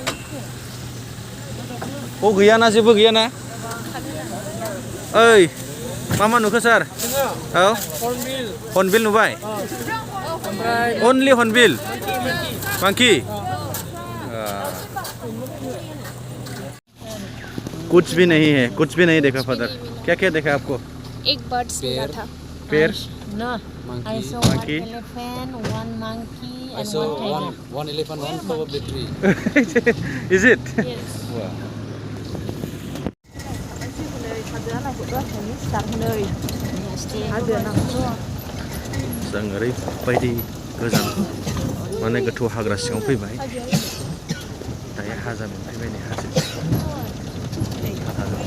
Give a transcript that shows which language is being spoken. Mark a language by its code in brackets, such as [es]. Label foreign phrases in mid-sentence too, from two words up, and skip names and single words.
[brx] गैयाना जेबो गैयाना ओइ मा नुखो सार औ हर्नबिल नुबाय [en] only hornbill monkey [hi] कुछ भी नहीं है कुछ भी नहीं देखा फादर क्या देखा आपको एक बर्ड मिला था पेड़ [en] No, I saw monkey. one elephant, one monkey, and So one tiger. one elephant, one probably three. Is it? Yes. Wow. [brx] जों ओरैबायदि गोजान माने गोथौ हाग्रा सिङाव फैबाय दायो हाजा मोनफैबाय नै हाजो